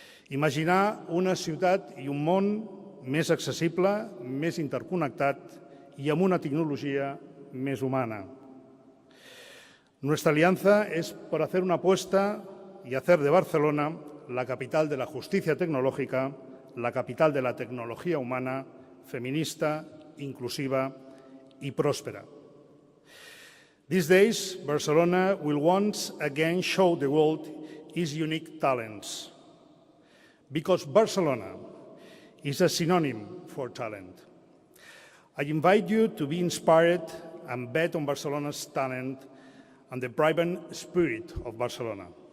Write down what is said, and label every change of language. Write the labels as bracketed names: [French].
[Catalan] Imaginar una ciutat i un món més accessible, més interconnectat i amb una tecnologia més humana. [Spanish] Nuestra alianza es por hacer una apuesta y hacer de Barcelona la capital de la justicia tecnológica, la capital de la tecnología humana, feminista, inclusiva y próspera. [English] These days, Barcelona will once again show the world its unique talents, because Barcelona is a synonym for talent. I invite you to be inspired and bet on Barcelona's talent and the vibrant spirit of Barcelona.